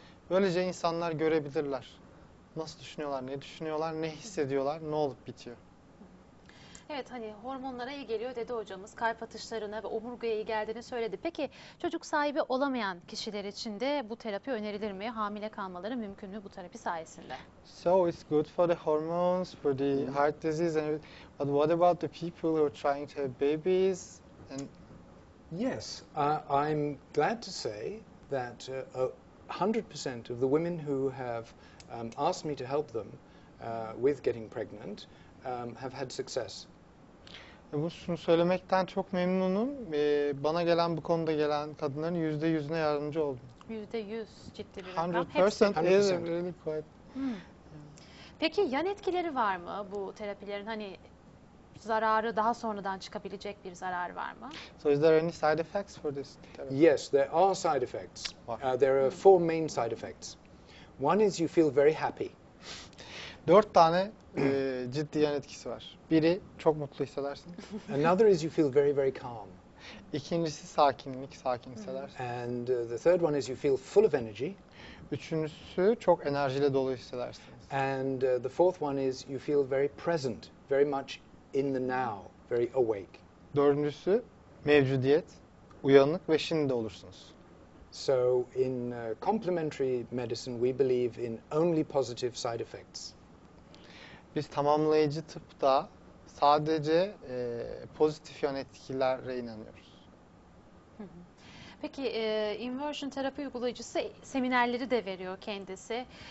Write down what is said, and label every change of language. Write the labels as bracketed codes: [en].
[tr] Böylece insanlar görebilirler. Nasıl düşünüyorlar, ne düşünüyorlar, ne hissediyorlar, ne olup bitiyor. Evet, hani hormonlara iyi geliyor dedi hocamız. Kalp atışlarına ve omurgaya iyi geldiğini söyledi. Peki çocuk sahibi olamayan kişiler için de bu terapi önerilir mi? Hamile kalmaları mümkün mü bu terapi sayesinde? [en] So it's good for the hormones, for the heart disease, and but what about the people who are trying to have babies? And Yes, I'm glad to say that 100% of the women who have asked me to help them with getting pregnant have had success. [tr] şunu söylemekten çok memnunum. Bana gelen bu konuda gelen kadınların %100'üne yardımcı oldum. %100 ciddi bir rakam. [en] 100% is 100%. really quite. [tr] Peki yan etkileri var mı bu terapilerin? Hani zararı daha sonradan çıkabilecek bir zarar var mı? [en] So is there any side effects for this therapy? Yes, there are side effects. [tr] Var. [en] There are four main side effects. One is you feel very happy. [tr] 4 tane ciddi yan etkisi var. Biri çok mutlu hissedersin. [en] Another is you feel very, very calm. [tr] İkincisi sakin hissedersin. [en] And the third one is you feel full of energy. [tr] Üçüncüsü çok enerjiyle dolu hissedersiniz. [en] And the fourth one is you feel very present, very much in the now, very awake. [tr] Dördüncüsü mevcudiyet, uyanık ve şimdi olursunuz. [en] So in complementary medicine, we believe in only positive side effects. [tr] Biz tamamlayıcı tıpta sadece pozitif yan etkilere inanıyoruz. Peki inversion terapi uygulayıcısı seminerleri de veriyor kendisi.